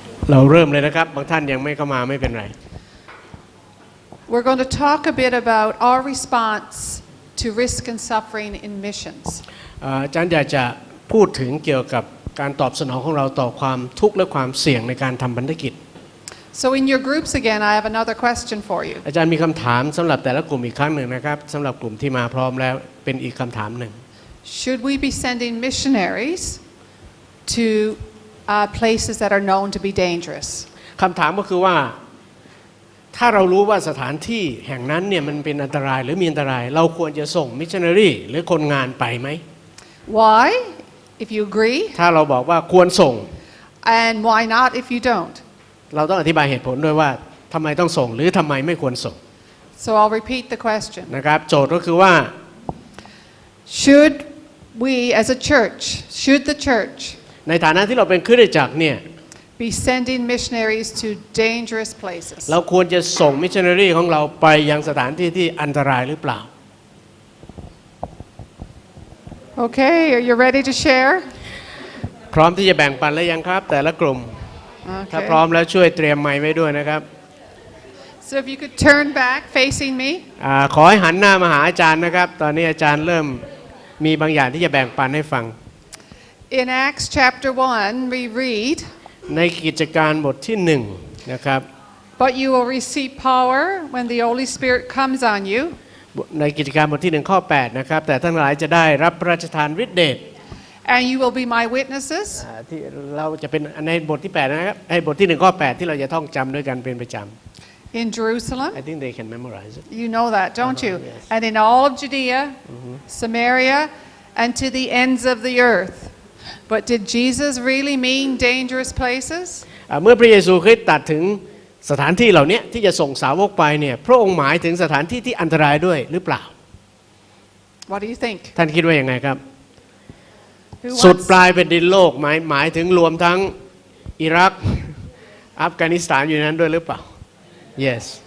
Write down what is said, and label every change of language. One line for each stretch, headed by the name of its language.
Thai: เราเริ่มเลยนะครับบางท่านยังไม่เข้ามาไม่เป็นไร
English: We're going to talk a bit about our response to risk and suffering in missions.
Thai: อาจารย์อยากจะพูดถึงเกี่ยวกับการตอบสนองของเราต่อความทุกข์และความเสี่ยงในการทำพันธกิจ
English: So in your groups again, I have another question for you.
Thai: อาจารย์มีคำถามสำหรับแต่ละกลุ่มอีกครั้งหนึ่งนะครับสำหรับกลุ่มที่มาพร้อมแล้วเป็นอีกคำถามหนึ่ง
English: Should we be sending missionaries to places that are known to be dangerous?
Thai: คำถามก็คือว่าถ้าเรารู้ว่าสถานที่แห่งนั้นเนี่ยมันเป็นอันตรายหรือมีอันตรายเราควรจะส่งมิชชันนารีหรือคนงานไปไหม
English: Why, if you agree?
Thai: ถ้าเราบอกว่าควรส่ง
English: And why not if you don't?
Thai: เราต้องอธิบายเหตุผลด้วยว่าทำไมต้องส่งหรือทำไมไม่ควรส่ง
English: So I'll repeat the question.
Thai: นะครับโจทย์ก็คือว่า
English: Should we as a church, should the church
Thai: ในฐานะที่เราเป็นคริสตจักรเนี่ย
English: be sending missionaries to dangerous places?
Thai: เราควรจะส่งมิชชันนารีของเราไปยังสถานที่ที่อันตรายหรือเปล่า
English: Okay, are you ready to share?
Thai: พร้อมที่จะแบ่งปันแล้วยังครับแต่ละกลุ่ม ถ้าพร้อ
English: Okay.
Thai: มแล้วช่วยเตรียมไมค์ไว้ด้วยนะครับ
English: So if you could turn back facing me.
Thai: ขอให้หันหน้ามาหาอาจารย์นะครับตอนนี้อาจารย์เริ่มมีบางอย่างที่จะแบ่งปันให้ฟัง
English: In Acts chapter 1, we read,
Thai: ในกิจการบทที่1นะครับ
English: But you will receive power when the Holy Spirit comes on you,
Thai: ในกิจการบทที่1ข้อ8นะครับแต่ทั้งหลายจะได้รับพระราชทานฤทธิเดช
English: and you will be my witnesses
Thai: ที่เราจะเป็นในบทที่8นะครับในบทที่1ข้อ8ที่เราจะท่องจำด้วยกันเป็นประจำ
English: in Jerusalem. I think they can memorize it You know that, don't you? Yes. And in all of Judea, Samaria, and to the ends of the earth. But did Jesus really mean dangerous places?
Thai: เมื่อพระเยซูคริสต์ตรัสถึงสถานที่เหล่านี้ที่จะส่งสาวกไปเนี่ยพระองค์หมายถึงสถานที่ที่อันตรายด้วยหรือเปล่า
English: What do you think?
Thai: ท่านคิดว่ายังไงครับ
English: Who
Thai: สุด
English: wants-
Thai: ปลายแผ่นดินโลกหมายถึงรวมทั้งอิรักอัฟกานิสถานอยู่ในนั้นด้วยหรือเปล่า
English: Yes